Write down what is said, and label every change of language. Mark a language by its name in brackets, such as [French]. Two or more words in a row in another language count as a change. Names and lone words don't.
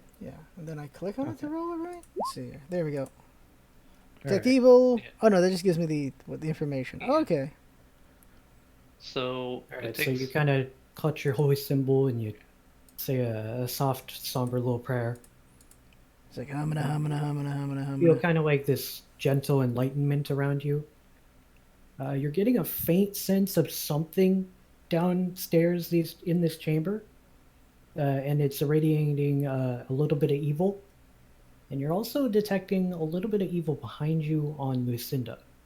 [English] yeah, and then I click on it to roll it right? Let's see here. There we go. All Detect right. evil. Yeah. Oh no, that just gives me the information. Yeah. Oh, okay. So All it right. So takes. you kind of clutch your holy symbol and you say a soft, somber little prayer. It's like humana humana humana humana Feel humana. kind of like this gentle enlightenment around you. You're getting a faint sense of something downstairs these in this chamber, and it's irradiating a little bit of evil. And you're also detecting a little bit of evil behind you on Lucinda.